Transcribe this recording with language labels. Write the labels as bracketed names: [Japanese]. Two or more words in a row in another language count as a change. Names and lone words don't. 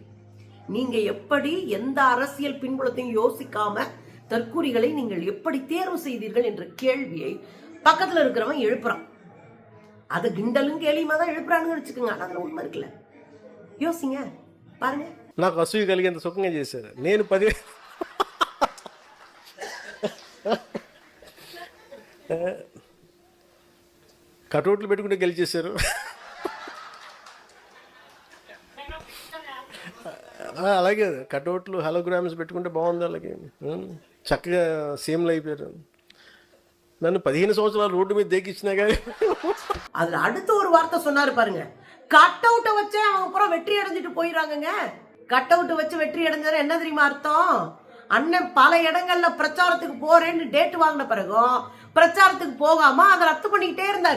[Tamil] நீங்க எப்படி எந்த அரசியல் பின்புலத்தையும் யோசிக்காம தற்கூரிகளை நீங்கள் எப்படி தேர்வு செய்தீர்கள் என்ற கேள்வியை பக்கத்துல இருக்கிறவன் எழுப்புறான். அது கிண்டலும் கேலியுமா தான் எழுப்புறான்னு வச்சுக்கோங்க. அதுல உண்மை இருக்குல்ல, யோசிங்க, பாருங்க. [Telugu] నాకు అసూయ కలిగేంత సుఖంగా చేశారు. నేను 10 కటౌట్లు పెట్టుకుంటే గెలిచేశారు. అలాగే [English] cutouts holograms [Telugu] పెట్టుకుంటే బాగుంది అలాగే. చక్కగా సీఎంలు అయిపోయారు. నన్ను 15 సంవత్సరాలు రోడ్డు మీద దేకిచ్చినా కానీ. [Tamil] அதுல அடுத்த ஒரு வார்த்தை சொன்னாரு பாருங்க, [English] cut out [Tamil] வச்சே அவங்க அப்புறம் வெற்றி அடைஞ்சிட்டு போயிடுறாங்கங்க. [English] cut out [Tamil] வச்சு வெற்றி அடைஞ்சாரு என்ன தெரியுமா அர்த்தம்? அண்ணன் பல இடங்கள்ல பிரச்சாரத்துக்கு போறேன்னு டேட் வாங்கின பிறகும் பிரச்சாரத்துக்கு போகாம அதை ரத்து பண்ணிக்கிட்டே இருந்தாரு.